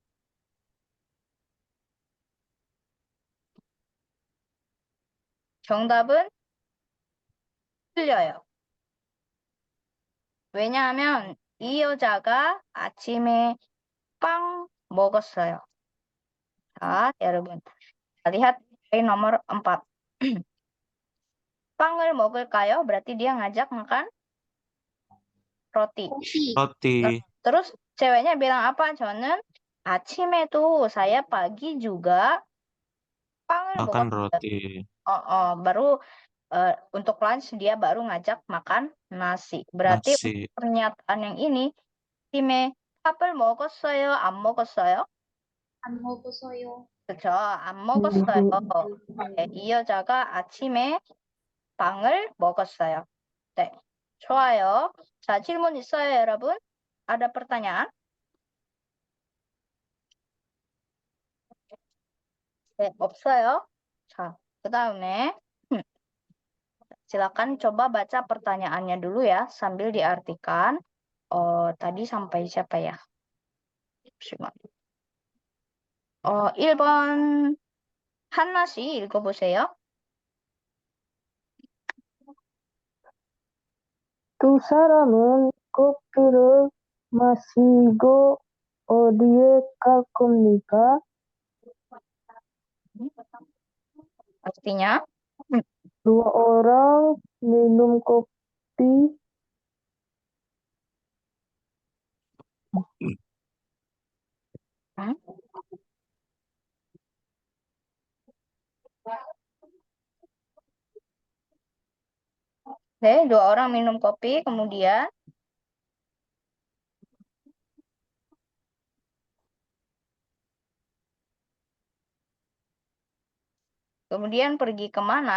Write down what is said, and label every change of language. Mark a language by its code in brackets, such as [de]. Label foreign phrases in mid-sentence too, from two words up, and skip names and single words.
[ko] 정답은 틀려요. 왜냐하면 이 여자가 아침에 빵 먹었어요. 자, 여러분. [id] Lihat poin nomor 4. [ko] 빵을 먹을까요? [id] Berarti dia ngajak makan roti. Roti. Terus ceweknya bilang apa? [ko] 저는 아침에도 [id] saya pagi juga [ko] 빵을 [id] Makan [ko] 먹었어요. [id] roti. 바로 untuk lunch dia baru ngajak makan nasi. Berarti Nasi. pernyataan yang ini [ko] 아침에 밥을 먹었어요? 안 먹었어요? 안 먹었어요. 그렇죠. 안 먹었어요. 네, 이 여자가 아침에 빵을 먹었어요. 네, 좋아요. 자, 질문 있어요, 여러분? [id] ada pertanyaan? [ko] 네, 없어요. 자, 그 다음에 [id] silakan coba baca pertanyaannya dulu ya, sambil diartikan. Tadi sampai siapa ya? [ko] 1번 한나 씨 읽어보세요. 두 사람은 커피를 마시고 어디에 갈 겁니까? [id] Artinya, Dua orang minum kopi. dua orang minum kopi, kemudian pergi kemana?